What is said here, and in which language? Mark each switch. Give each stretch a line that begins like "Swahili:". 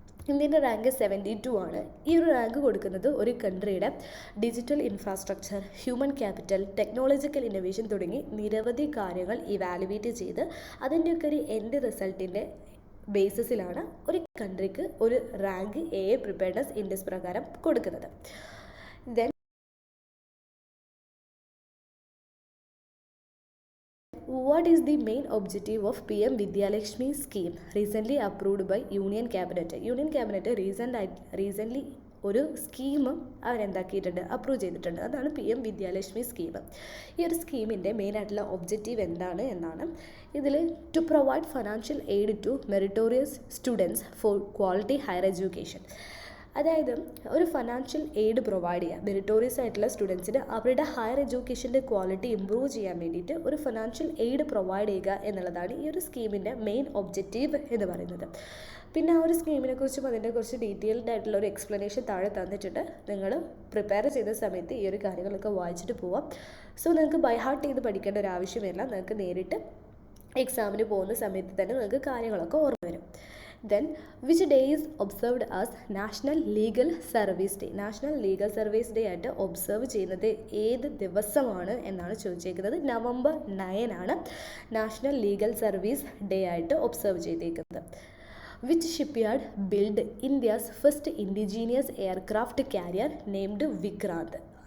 Malayalam: ഇന്ത്യൻ്റെ റാങ്ക് 72 ആണ്. ഈ ഒരു റാങ്ക് കൊടുക്കുന്നത് ഒരു കൺട്രിയുടെ digital infrastructure, human capital, technological innovation തുടങ്ങി നിരവധി കാര്യങ്ങൾ ഇവാലുവേറ്റ് ചെയ്ത് അതിൻ്റെയൊക്കെ ഒരു എൻഡ് റിസൾട്ടിൻ്റെ ബേസിസിലാണ് ഒരു കൺട്രിക്ക് ഒരു റാങ്ക് AI പ്രിപ്പയർനെസ് ഇൻഡെക്സ് പ്രകാരം കൊടുക്കുന്നത്.
English: Then what is the main objective of PM Vidyalakshmi scheme recently approved by Union Cabinet? Union Cabinet recently
Malayalam: ഒരു സ്കീം അവരെന്താക്കിയിട്ടുണ്ട്, അപ്രൂവ് ചെയ്തിട്ടുണ്ട്. അതാണ് PM വിദ്യാലക്ഷ്മി സ്കീം. ഈ ഒരു സ്കീമിൻ്റെ മെയിൻ ആയിട്ടുള്ള ഒബ്ജക്റ്റീവ് എന്താണ് എന്നാണ് ഇതിൽ
English: To provide financial aid to meritorious students for quality higher education.
Malayalam: അതായത് ഒരു ഫൈനാൻഷ്യൽ എയ്ഡ് പ്രൊവൈഡ് ചെയ്യുക മെറിറ്റോറിയസ് ആയിട്ടുള്ള സ്റ്റുഡൻസിന് അവരുടെ ഹയർ എഡ്യൂക്കേഷൻ്റെ ക്വാളിറ്റി ഇമ്പ്രൂവ് ചെയ്യാൻ വേണ്ടിയിട്ട് ഒരു ഫൈനാൻഷ്യൽ എയ്ഡ് പ്രൊവൈഡ് ചെയ്യുക എന്നുള്ളതാണ് ഈ ഒരു സ്കീമിൻ്റെ മെയിൻ ഒബ്ജക്റ്റീവ് എന്ന് പറയുന്നത്. പിന്നെ ആ ഒരു സ്കീമിനെ കുറിച്ചും അതിനെക്കുറിച്ച് ഡീറ്റെയിൽഡ് ആയിട്ടുള്ള ഒരു എക്സ്പ്ലനേഷൻ താഴെ തന്നിട്ടുണ്ട്. നിങ്ങൾ പ്രിപ്പയർ ചെയ്ത സമയത്ത് ഈ ഒരു കാര്യങ്ങളൊക്കെ വായിച്ചിട്ട് പോവാം. നിങ്ങൾക്ക് ബൈ ഹാർട്ട് ചെയ്ത് പഠിക്കേണ്ട ഒരു ആവശ്യമില്ല. നിങ്ങൾക്ക് നേരിട്ട് എക്സാമിന് പോകുന്ന സമയത്ത് തന്നെ നിങ്ങൾക്ക് കാര്യങ്ങളൊക്കെ ഓർമ്മ വരും.
English: Then, which day is observed as National Legal Service Day?
Malayalam: National legal service day ആയിട്ട് ഒബ്സർവ് ചെയ്യുന്നത് ഏത് ദിവസമാണ് എന്നാണ് ചോദിച്ചേക്കുന്നത്. നവംബർ 9 ആണ് നാഷണൽ ലീഗൽ സർവീസ് ഡേ ആയിട്ട് ഒബ്സർവ് ചെയ്തേക്കുന്നത്.
English: Which shipyard build India's first indigenous aircraft carrier named Vikrant?